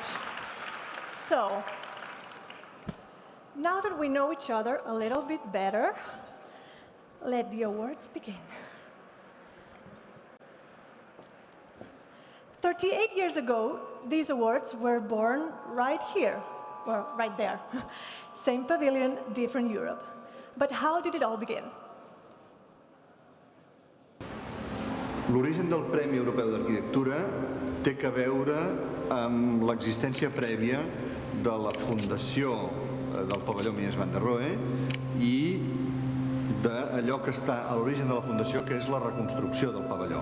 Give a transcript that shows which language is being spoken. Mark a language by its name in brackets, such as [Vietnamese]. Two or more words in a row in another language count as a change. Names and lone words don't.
[English] So, now that we know each other a little bit better, let the awards begin. 38 years ago, these awards were born right here, well, right there. Same pavilion, different Europe. But how did it all begin? [Catalan] L'origen del Premi Europeu d'Arquitectura té a veure amb l'existència prèvia de la fundació del pavelló Mies van der Rohe i d'allò que està a l'origen de la fundació, que és la reconstrucció del pavelló.